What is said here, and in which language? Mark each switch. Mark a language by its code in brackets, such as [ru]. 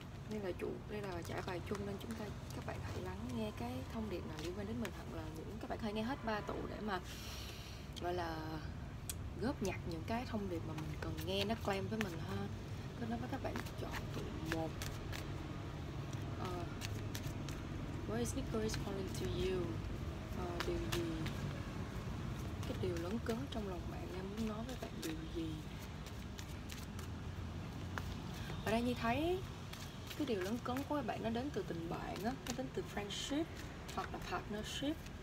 [vi] Đây là trải bài chung, nên các bạn hãy lắng nghe cái thông điệp nào liên quan đến mình, hoặc là các bạn hãy nghe hết 3 tụ để mà gọi là góp nhặt những cái thông điệp mà mình cần nghe nó claim với mình ha. Kết nối với các bạn chọn tụ 1. [en] What is Spirit calling to you? [vi] Điều gì, cái điều lấn cấn trong lòng bạn đang muốn nói với bạn điều gì? Ở đây Nhi thấy cái điều lấn cấn của các bạn nó đến từ tình bạn á, nó đến từ friendship hoặc là partnership.